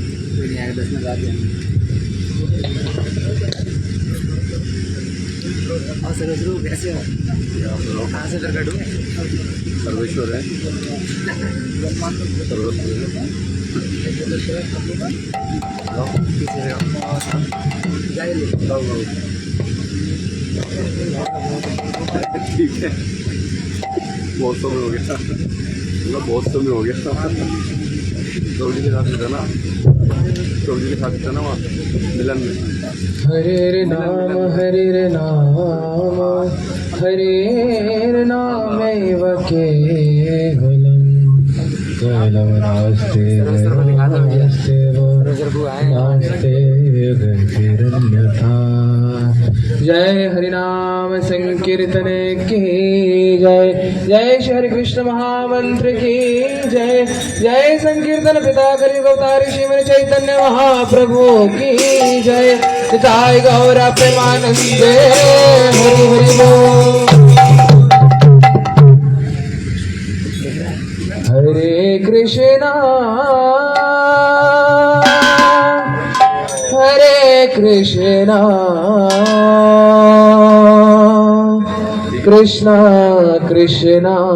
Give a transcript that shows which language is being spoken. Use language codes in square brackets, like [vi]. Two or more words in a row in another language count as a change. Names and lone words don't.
[hi] सर्वेश्वर है, ठीक है। बहुत समय हो गया, बहुत समय हो गया। प्रभु जी के साथ था ना, प्रभु जी के साथ था ना वहाँ मिलन में। [sa] हरे नाम हरे नाम हरे नामैव केवलम् केवलं नास्ति गतिरन्यथा [hi] जय हरिनाम संकीर्तने की जय। जय श्री हरि कृष्ण महामंत्र की जय। जय संकीर्तन पिता कलियुग अवतारी श्रीमन चैतन्य महाप्रभु की जय। [bn] নিতাই গৌর প্রেমানন্দে হরি হরি বোল। [sa] हरे कृष्णा हरे कृष्णा कृष्णा कृष्णा